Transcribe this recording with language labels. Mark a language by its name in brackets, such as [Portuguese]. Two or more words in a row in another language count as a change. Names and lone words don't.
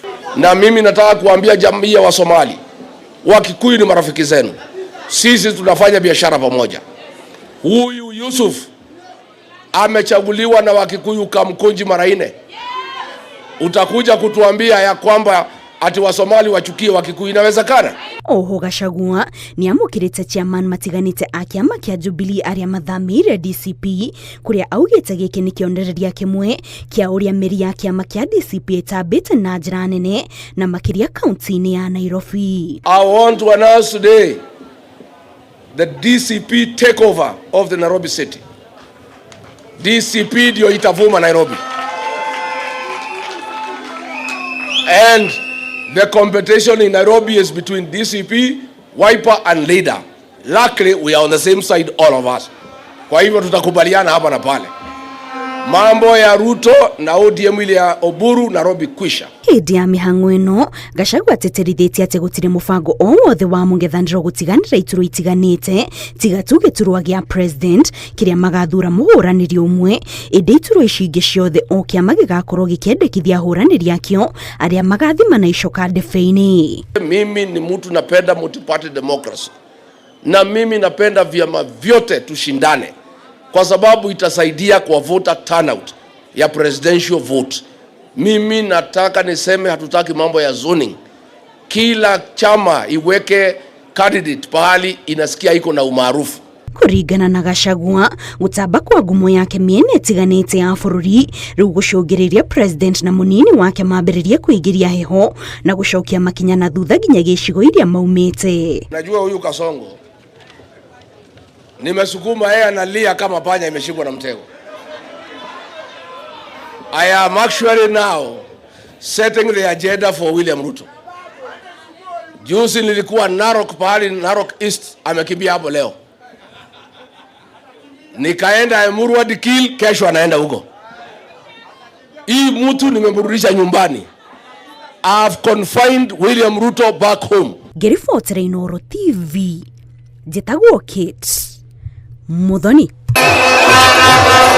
[Swahili] Na mimi nataka kuambia jamii ya Wasomali, Wakikuyu ni marafiki zenu, sisi tunafanya biashara pamoja. Huyu Yusuf amechaguliwa na Wakikuyu Kamukunji mara 4. Utakuja kutuambia ya kwamba ati Wasomali wachukie Wakikuyu? Inawezekana? [Kikuyu] Oho Gachagua ni amũkĩrĩte chairman matiganĩte a kĩama kĩa Jubilee arĩa mathamĩire DCP, kũrĩa augĩte gĩkĩ nĩ kĩonereria kĩmwe kĩa ũrĩa mĩri ya kĩama kĩa DCP ĩtambĩte na njĩra nene na makĩria kaunti-inĩ ya Nairobi. [English] I want to announce today the DCP takeover of the Nairobi city. [Swahili] DCP ndio itavuma Nairobi. [English] And the competition in Nairobi is between DCP, Wiper and Leader. Luckily, we are on the same side, all of us. [Swahili] Kwa hivyo tutakubaliana hapa na pale. Mambo ya Ruto na ODM ile ya Oburu Nairobi kwisha. [Kikuyu] Hĩndĩ ya mĩhang'o ĩno, Gachagua ateterithĩtie atĩ gũtirĩ mũbango o wothe wa mũng'ethanĩro gũtiganĩra iturwa itiganĩte tiga tu gĩturwa gĩa president kĩrĩa magathura mũhũranĩri ũmwe, ĩndĩ iturwa ici ingĩ ciothe o kĩama gĩgakorwo gĩkĩendekithia ahũranĩri akĩo arĩa magathima na icoka ndebe-inĩ. [Swahili] Mimi ni mtu napenda [English] multi-party democracy, [Swahili] na mimi napenda vyama vyote tushindane, kwa sababu itasaidia kwa [English] voter turnout [Swahili] ya [English] presidential vote. [Swahili] Mimi nataka niseme hatutaki mambo ya zoning. Kila chama iweke candidate pahali inasikia iko na umaarufu. [Kikuyu] Kũringana na Gachagua, gũtamba kwa ngumo yake mĩena ĩtiganĩte ya bũrũri rĩu gũcũngĩrĩria president na mũnini wake mambĩrĩrie kũingĩria heho na gũcokia makinya na thutha nginya gĩcigo iria maumĩte. [Swahili] Najua huyu Kasongo nimesukuma yeye analia kama panya imeshikwa na mtego. [English] I am actually now setting the agenda for William Ruto. [Swahili] Juzi nilikuwa Narok, pahali Narok East, amekimbia hapo leo. Nikaenda Emurua Dikil, kesho anaenda huko. Hii mtu nimemrudisha nyumbani. [English] I have confined William Ruto back home. [Kikuyu] Ngĩribotera Inooro TV, njĩtagwo Kate Muthoni.